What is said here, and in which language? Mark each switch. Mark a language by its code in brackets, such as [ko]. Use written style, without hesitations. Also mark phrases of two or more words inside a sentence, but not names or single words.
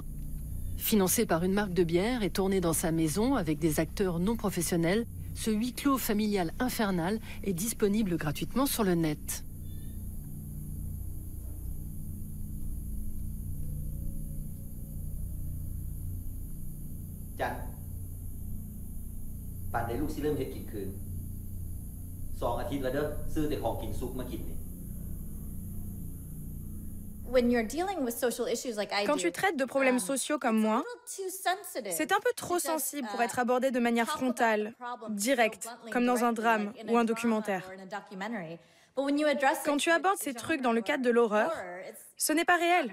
[fr] Financé par une marque de bière et tourné dans sa maison avec des acteurs non professionnels, ce huis clos familial infernal est disponible gratuitement sur le net. Jack, [tts] ปั่นได้ลูกสิเริ่มเฮ็ดกินคืน2 อาทิตย์แล้วเด้อซื้อแต่ของกินซุปมากินนี่ [fr] Quand tu traites de problèmes sociaux comme moi, c'est un peu trop sensible pour être abordé de manière frontale, directe, comme dans un drame ou un documentaire. Quand tu abordes ces trucs dans le cadre de l'horreur, ce n'est pas réel.